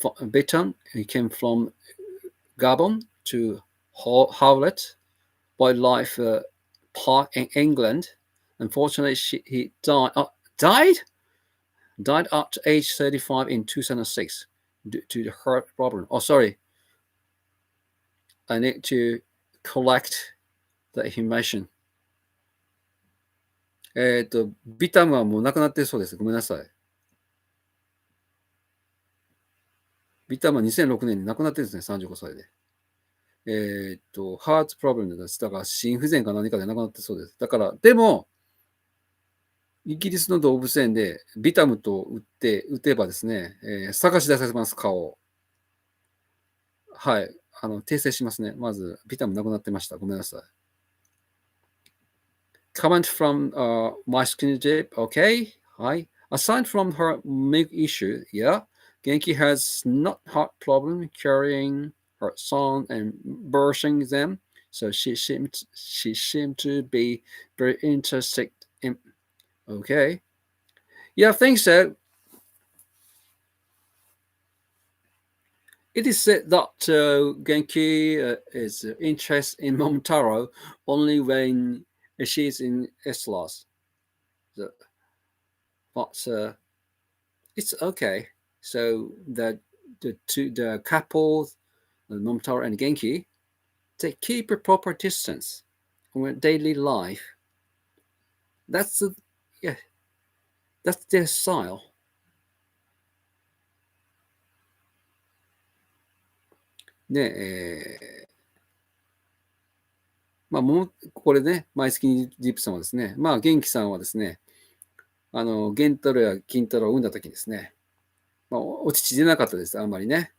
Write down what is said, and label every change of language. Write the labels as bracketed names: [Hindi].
[English] Beton, he came from Gabon to Howlett Wildlife Park in England. Unfortunately, he died. Died at age 35 in 2006 due to the heart problem. Oh, sorry. I need to collect the information. [Japanese] ビタムはもう亡くなってるそうです。ごめんなさい。ビタムは2006年に亡くなってるんですね、35歳で。ハートプロブレムです。だから心不全か何かで亡くなってそうです。だから、でも、イギリスの動物園でビタムと打てばですね、探し出させます、顔を。はい。訂正しますね。まず、ビタムなくなってました。ごめんなさい。 [English] Comment from my skinny dip. Okay. Hi. Aside from her milk issue, yeah, Genki has not had problem carrying her son and birthing them. So she seemed to be very interested in. Okay. Yeah, I think so. It is said that Genki is interested in Momotaro only when she's in Eslos. But it's okay. So the couple, Momotaro and Genki, they keep a proper distance on daily life. That's yeah, that's their style. [Japanese] で、まあ、これね、マイスキニディップさんはですね、まあ、元気さんはですね、ゲンタロや金太郎を産んだ時ですね、まあ、お乳出なかったです、あんまりね。